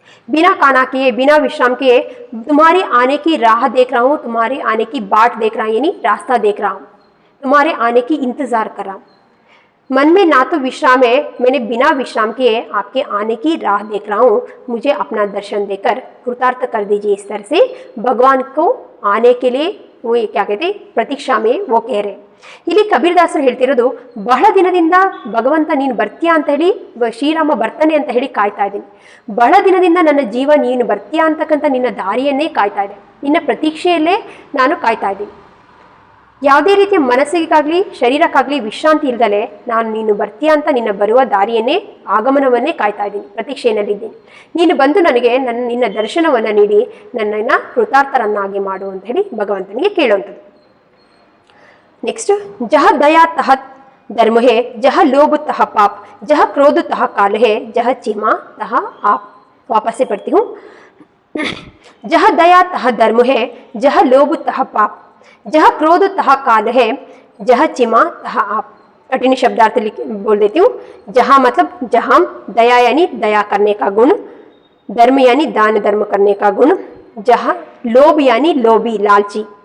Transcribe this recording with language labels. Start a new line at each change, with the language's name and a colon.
Hindi: बिना खाना किए, बिना विश्राम किए तुम्हारे आने की राह देख रहा हूँ, तुम्हारे आने की बाट देख रहा हूँ, यानी रास्ता देख रहा हूँ, तुम्हारे आने की इंतजार कर रहा हूं. मन में ना तो विश्राम है, मैंने बिना विश्राम किए आपके आने की राह देख रहा हूं, मुझे अपना दर्शन देकर कृतार्थ कर दीजिए. इस तरह से भगवान को आने के लिए वो क्या कहते प्रतीक्षा में वो कह रहे.
Kannada: ಇಲ್ಲಿ ಕಬೀರದಾಸರು ಹೇಳ್ತಿರೋದು, ಬಹಳ ದಿನದಿಂದ ಭಗವಂತ ನೀನು ಬರ್ತೀಯಾ ಅಂತ ಹೇಳಿ, ಶ್ರೀರಾಮ ಬರ್ತಾನೆ ಅಂತ ಹೇಳಿ ಕಾಯ್ತಾ ಇದ್ದೀನಿ. ಬಹಳ ದಿನದಿಂದ ನನ್ನ ಜೀವ ನೀನು ಬರ್ತೀಯಾ ಅಂತಕ್ಕಂಥ ನಿನ್ನ ದಾರಿಯನ್ನೇ ಕಾಯ್ತಾ ಇದೆ, ನಿನ್ನ ಪ್ರತೀಕ್ಷೆಯಲ್ಲೇ ನಾನು ಕಾಯ್ತಾ ಇದ್ದೀನಿ. ಯಾವುದೇ ರೀತಿಯ ಮನಸ್ಸಿಗಾಗಲಿ ಶರೀರಕ್ಕಾಗಲಿ ವಿಶ್ರಾಂತಿ ಇಲ್ದಲೆ ನಾನು ನೀನು ಬರ್ತೀಯಾ ಅಂತ ನಿನ್ನ ಬರುವ ದಾರಿಯನ್ನೇ, ಆಗಮನವನ್ನೇ ಕಾಯ್ತಾ ಇದ್ದೀನಿ, ಪ್ರತೀಕ್ಷೆಯಲ್ಲಿದ್ದೀನಿ. ನೀನು ಬಂದು ನನಗೆ ನಿನ್ನ ದರ್ಶನವನ್ನು ನೀಡಿ ನನ್ನನ್ನು ಕೃತಾರ್ಥರನ್ನಾಗಿ ಮಾಡು ಅಂತ ಹೇಳಿ ಭಗವಂತನಿಗೆ ಕೇಳುವಂಥದ್ದು.
Hindi: ನೆಕ್ಸ್ಟ್, ಜಹ ದಯಾ ತಹ ಧರ್ಮ ಹೇ, ಜಹ ಲೋಭ ತಹ ಪಾಪ್, ಜಹ ಕ್ರೋಧ ತಹ ಕಾಲ ಹೇ, ಜಹ ಚಿಮಾ ತಹ आप. वापस से पढ़ती हूँ. जह दया तह धर्म है, जह लोभ तह पाप, जह क्रोध तह काल है, जह चिमा तह आप. कठिन शब्दार्थ बोल देती हूँ. जहाँ मतलब जहाँ, दया यानी दया करने का गुण, धर्म यानी दान धर्म करने का गुण, जहाँ लोभ यानी लोभी लालची,